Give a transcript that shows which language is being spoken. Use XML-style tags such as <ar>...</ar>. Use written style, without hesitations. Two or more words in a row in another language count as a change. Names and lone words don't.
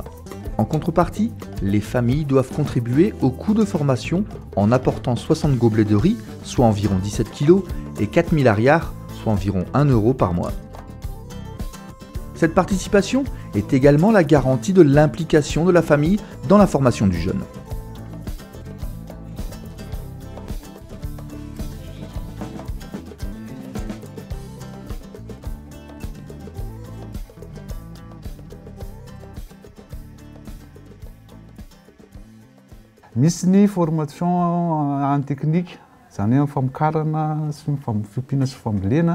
<fr>En contrepartie, les familles doivent contribuer au coût de formation en apportant 60 gobelets de riz, soit environ 17 kg, et 4000 ariars, soit environ 1 euro par mois. Cette participation est également la garantie de l'implication de la famille dans la formation du jeune.</fr> <mg>Misy ny</mg> <fr>formation en technique,</fr> <mg>zany hoe famokarana sy fimpiana sy fambolena.</mg>